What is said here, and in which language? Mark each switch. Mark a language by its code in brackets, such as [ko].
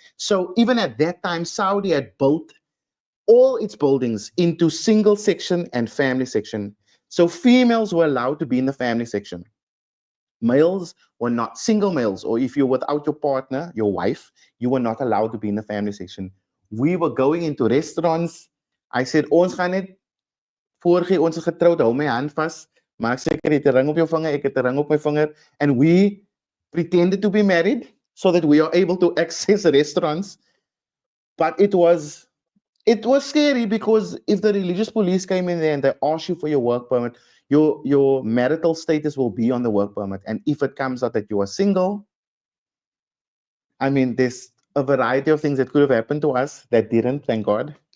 [en] So even at that time, Saudi had built all its buildings into single section and family section. So females were allowed to be in the family section. Males were not, single males, or if you're without your partner, your wife, you were not allowed to be in the family section. We were going into restaurants. I said, [af] ons gaan net voorgee ons is getroud, hou my hand vas. Maak seker jy het 'n ring op jou vinger, ek het 'n ring op my vinger. [en] And we pretended to be married so that we are able to access restaurants. But it was scary because if the religious police came in there and they asked you for your work permit, your marital status will be on the work permit. And if it comes out that you are single, I mean, there's a variety of things that could have happened to us that didn't, thank God.